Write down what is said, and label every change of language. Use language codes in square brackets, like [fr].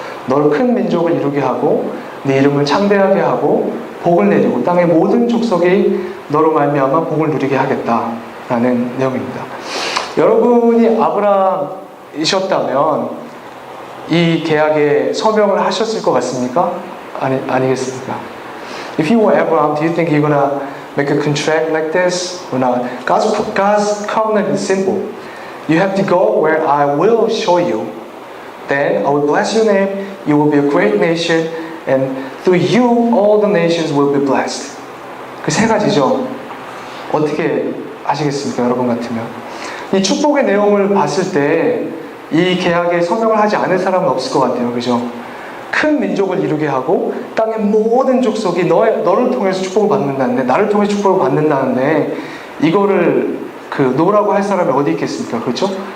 [ko] 너를 큰 민족을 이루게 하고 네 이름을 창대하게 하고 복을 내리고 땅의 모든 족속이 너로 말미암아 복을 누리게 하겠다라는 내용입니다. 여러분이 아브라함이셨다면 이 계약에 서명을 하셨을 것 같습니까? 아니겠습니까? [en] If you were Abraham, do you think you're gonna make a contract like this or not? God's covenant is simple. You have to go where I will show you. Then I will bless your name. You will be a great nation. And through you, all the nations will be blessed. [ko] 그 세 가지죠. 어떻게 아시겠습니까, 여러분 같으면? 이 축복의 내용을 봤을 때 이 계약에 서명을 하지 않을 사람은 없을 것 같아요, 그죠? 큰 민족을 이루게 하고 땅의 모든 족속이 너를 통해서 축복을 받는다는데, 나를 통해 축복을 받는다는데 이거를 노라고 할 사람이 어디 있겠습니까, 그렇죠?